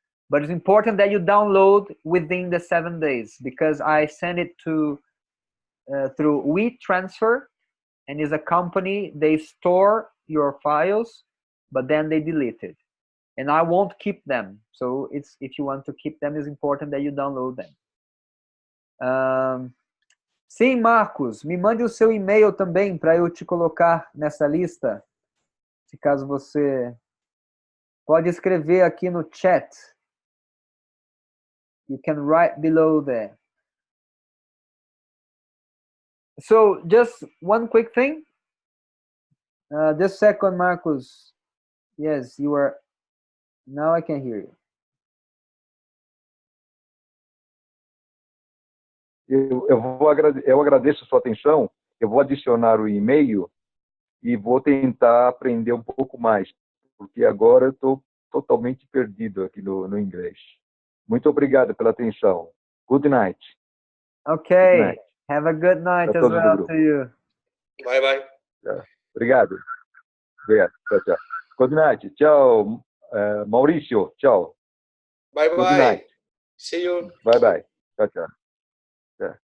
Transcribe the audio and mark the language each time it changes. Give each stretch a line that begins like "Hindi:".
English: But it's important that you download within the 7 days, because I send it to through WeTransfer, and is a company, they store your files, but then they delete it. And I won't keep them. So it's, if you want to keep them, it's important that you download them.
Portuguese: Sim, Marcos, me mande o seu e-mail também para eu te colocar nessa lista. Se caso você pode escrever aqui no chat.
English: You can write below there. So just one quick thing. Just a second, Marcos. Yes, you are. Now I can hear you.
Portuguese: Eu agradeço a sua atenção. Eu vou adicionar o e-mail e vou tentar aprender um pouco mais, porque agora eu estou totalmente perdido aqui no inglês. Muito obrigado pela atenção.
English: Good night. Okay. Good night. Have a good night as well to you. Bye bye.
Portuguese: Obrigado. Obrigado. Tchau, tchau.
English: Good night.
Portuguese: Tchau, Maurício. Tchau.
English: Bye Good bye. night. See you. Bye bye.
Portuguese: Tchau, tchau. Tchau.